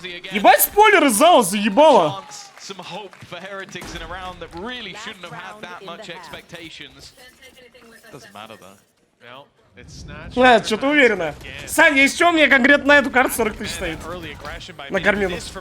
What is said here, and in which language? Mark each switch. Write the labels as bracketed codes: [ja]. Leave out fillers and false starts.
[ru] Ебать, спойлер из зала заебало. [en] Some hope for Heretics in a round that really shouldn't have had that much expectations. Doesn't matter though. No, it's snatched. [ru] Что-то уверенно. Саня, есть что мне конкретно на эту карту 40 тысяч стоит? На Кармину.